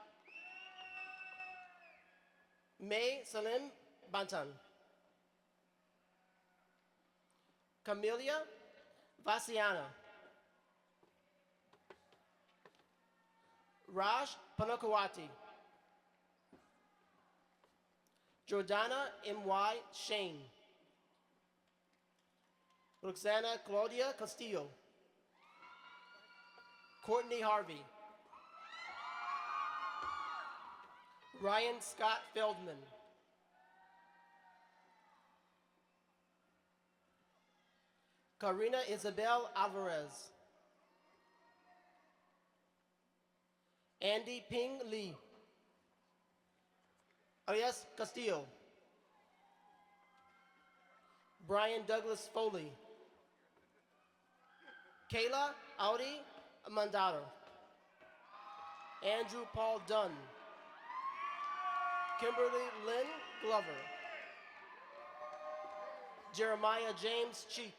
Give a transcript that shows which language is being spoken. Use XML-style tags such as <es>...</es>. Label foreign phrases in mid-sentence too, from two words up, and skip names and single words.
<en>May Salim Bantan. Camelia Vasiana. Raj Panakawati. Jordana M.Y. Shane. Roxana Claudia Castillo. Courtney Harvey. Ryan Scott Feldman. Karina Isabel Alvarez. Andy Ping Lee. Arias Castillo. Brian Douglas Foley. Kayla Audi Mandado. Andrew Paul Dunn. Kimberly Lynn Glover. Jeremiah James Cheek.</en>